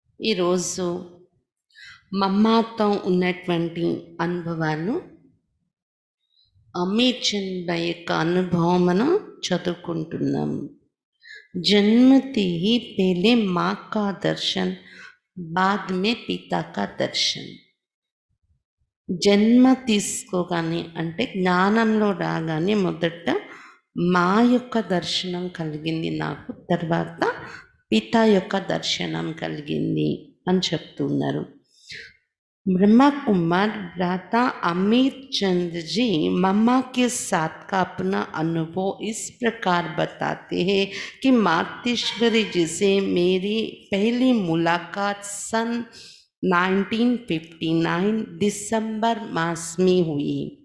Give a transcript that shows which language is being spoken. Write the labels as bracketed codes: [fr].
[te] ఈరోజు మమ్మాతో ఉన్నటువంటి అనుభవాలు అమీర్ చంద్ యొక్క అనుభవం మనం చదువుకుంటున్నాం. [hi] జన్మతే ही पहले माँ का दर्शन, बाद में पिता का दर्शन. [te] జన్మ తీసుకోగానే అంటే జ్ఞానంలో రాగానే మొదట మా యొక్క దర్శనం కలిగింది నాకు, తర్వాత పితా యొక్క దర్శనం కలిగింది అని చెప్తున్నారు. [hi] ब्रह्मा कुमार भ्राता अमीर चंद जी मम्मा के साथ का अपना अनुभव इस प्रकार बताते हैं कि मातेश्वरी जी से मेरी पहली मुलाकात सन 1959 दिसंबर मास में हुई.